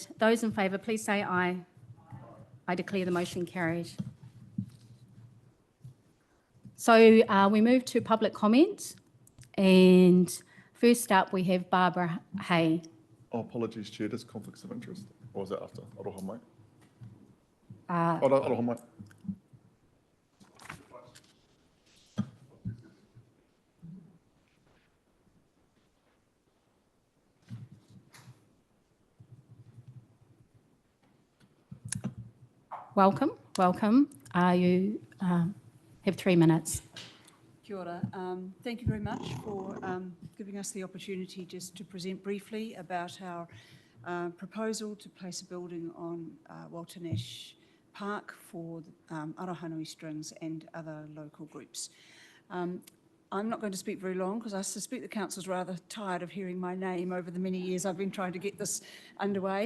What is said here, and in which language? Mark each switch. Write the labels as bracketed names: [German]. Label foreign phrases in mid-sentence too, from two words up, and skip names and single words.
[English] Those in favour, please say aye. I declare the motion carried. So we move to public comment, and first up we have Barbara Hay. Oh, apologies, Chair, there's conflicts of interest. Or was that after? [Māori] Aroha mai. Aroha mai. [English] Welcome. You have 3 minutes. [Māori] Kia ora. [English] Thank you very much for giving us the opportunity just to present briefly about our proposal to place a building on Walter Nash Park for Arohanui Strings and other local groups. I'm not going to speak very long because I suspect the council's rather tired of hearing my name over the many years I've been trying to get this underway.